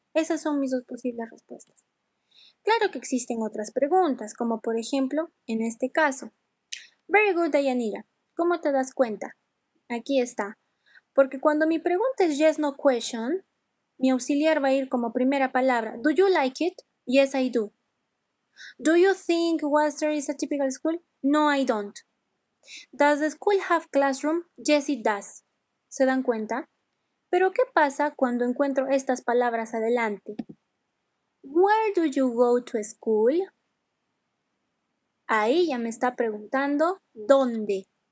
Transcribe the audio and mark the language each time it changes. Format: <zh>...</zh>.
<es>Esas son mis dos posibles respuestas. Claro que existen otras preguntas, como por ejemplo, en este caso.</es> <en>Very good,</en> <es>Dayanira. ¿Cómo te das cuenta? Aquí está. Porque cuando mi pregunta es</es> <en>yes, no question,</en> <es>mi auxiliar va a ir como primera palabra.</es> <en>Do you like it? Yes, I do. Do you think Worcester is a typical school? No, I don't. Does the school have classroom? Yes, it does.</en> <es>¿Se dan cuenta? Pero ¿qué pasa cuando encuentro estas palabras adelante?</es> <en>Where do you go to school?</en> <es>Ahí ya me está preguntando ¿dónde?</es>